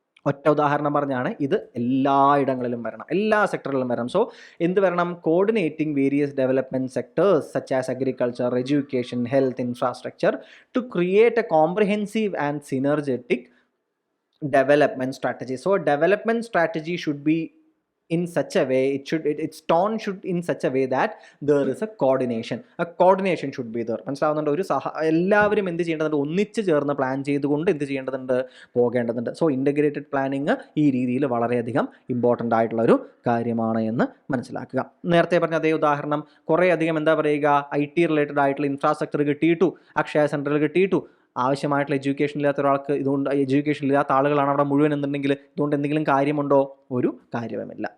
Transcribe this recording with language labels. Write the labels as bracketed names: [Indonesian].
[Malayalam] ഒറ്റ ഉദാഹരണം പറഞ്ഞാണ് ഇത് എല്ലായിടങ്ങളിലും വരണം, എല്ലാ സെക്ടറിലും വരണം. സോ എന്ത് വരണം? [English] Coordinating various development sectors such as agriculture, education, health, infrastructure to create a comprehensive and synergetic development strategy. So a development strategy should be in such a way, its tone should in such a way that there is a coordination should be there. [Malayalam] മനസ്സിലാവുന്നുണ്ട്? ഒരു എല്ലാവരും എന്ത് ചെയ്യേണ്ടതുണ്ട്? ഒന്നിച്ച് ചേർന്ന് plan ചെയ്തുകൊണ്ട് എന്ത് ചെയ്യേണ്ടതുണ്ട്? പോകേണ്ടതുണ്ട്. സോ ഇൻ്റഗ്രേറ്റഡ് പ്ലാനിങ് ഈ രീതിയിൽ വളരെയധികം ഇമ്പോർട്ടൻ്റ് ആയിട്ടുള്ള ഒരു കാര്യമാണ് എന്ന് മനസ്സിലാക്കുക. നേരത്തെ പറഞ്ഞ അതേ ഉദാഹരണം, കുറേ അധികം എന്താ പറയുക, IT റിലേറ്റഡ് ആയിട്ടുള്ള ഇൻഫ്രാസ്ട്രക്ചർ കിട്ടിയിട്ടു, അക്ഷയ സെൻറ്ററിൽ കിട്ടിയിട്ടു, ആവശ്യമായിട്ടുള്ള എഡ്യൂക്കേഷൻ ഇല്ലാത്ത ഒരാൾക്ക് ഇതുകൊണ്ട് എഡ്യൂക്കേഷൻ ഇല്ലാത്ത ആളുകളാണ് അവിടെ മുഴുവൻ എന്നുണ്ടെങ്കിൽ ഇതുകൊണ്ട് എന്തെങ്കിലും കാര്യമുണ്ടോ? ഒരു കാര്യവുമില്ല.